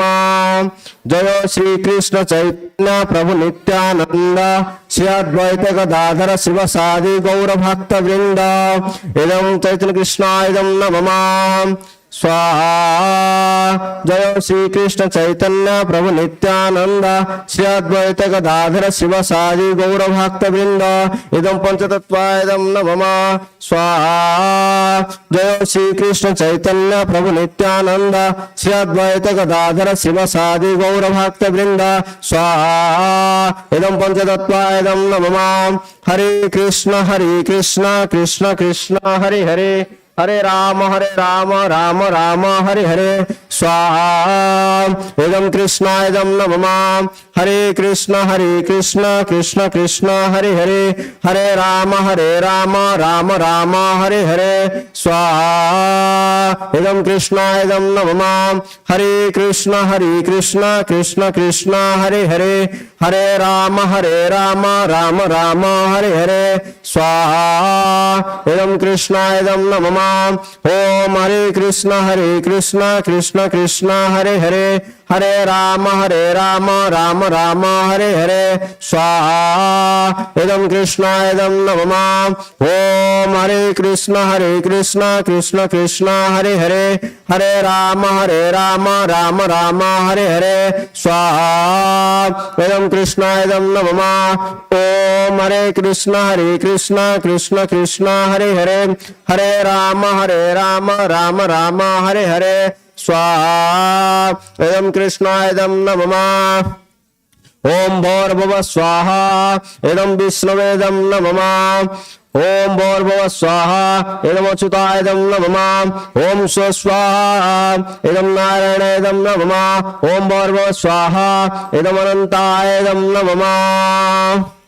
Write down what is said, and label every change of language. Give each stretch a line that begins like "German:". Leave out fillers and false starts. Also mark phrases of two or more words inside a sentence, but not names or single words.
Sanskrit: जय श्री कृष्ण चैतन्य प्रभु नित्यानंद श्री अद्वैत गदाधर शिवसादि गौर भक्त वृंद इदं चैतन्य कृष्णाय इदं नमः। स्वाहा। जय श्री कृष्ण चैतन्य प्रभु नित्यानंद श्री अद्वैत गदाधर शिव सारी गौर भक्त वृंद इदं पंचतत्वायदं नमः स्वाहा। जय श्री कृष्ण चैतन्य प्रभु नित्यानंद श्री अद्वैत गदाधर शिव सारी गौर भक्त वृंद स्वाहा। इदं पंचतत्वायदं नमः। हरे कृष्ण कृष्ण कृष्ण हरे हरे हरे राम राम राम हरे हरे स्वाहा। इदं कृष्णायदं नमः। हरे कृष्ण कृष्ण कृष्ण हरे हरे हरे राम राम राम हरे हरे स्वाहा। इदं कृष्णायदं नमः। हरे कृष्ण कृष्ण कृष्ण हरे हरे हरे राम राम राम हरे हरे स्वाहा। इदं कृष्णायदं नमः। ओम हरे कृष्ण कृष्ण कृष्ण हरे हरे हरे राम राम राम हरे हरे स्वाहा। इदं कृष्णायदं नमः। ओम हरे कृष्ण कृष्ण कृष्ण हरे हरे हरे राम राम राम हरे हरे स्वाहा। इदं कृष्णायदं नमः। ओम हरे कृष्ण कृष्ण कृष्ण हरे हरे हरे राम राम राम हरे हरे स्वाहा। इदं कृष्णायदं नमः। ओम भोर्भुवः स्वाहा। इदं विष्णुवेदं नमः। ओम भोर्भुवः स्वाहा। इदं अच्युतायदं नमः। ओम स्वस्वाहा। इदं नारायणायदं नमः। ओम भोर्भुवः स्वाहा। इदं अनंतायदं नमः।